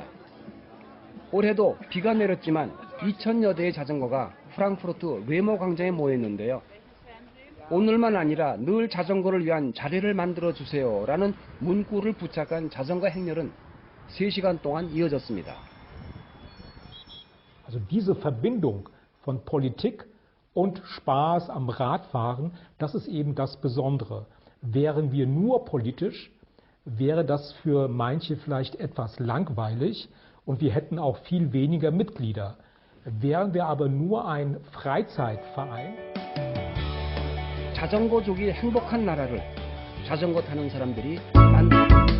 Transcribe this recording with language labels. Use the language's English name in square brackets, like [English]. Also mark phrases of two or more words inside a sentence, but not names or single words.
[Korean] 올해도 비가 내렸지만 2,000여 대의 자전거가 프랑크푸르트 웨머 광장에 모였는데요. 오늘만 아니라 늘 자전거를 위한 자리를 만들어주세요 라는 문구를 부착한 자전거 행렬은 3시간 동안 이어졌습니다. [German] Also diese Verbindung von Politik und Spaß am Radfahren, das ist eben das Besondere. Wären wir nur politisch, wäre das für manche vielleicht etwas langweilig und wir hätten auch viel weniger Mitglieder. Wären wir aber nur ein Freizeitverein, [Korean] 자전거족이 행복한 나라를 자전거 타는 사람들이 만들고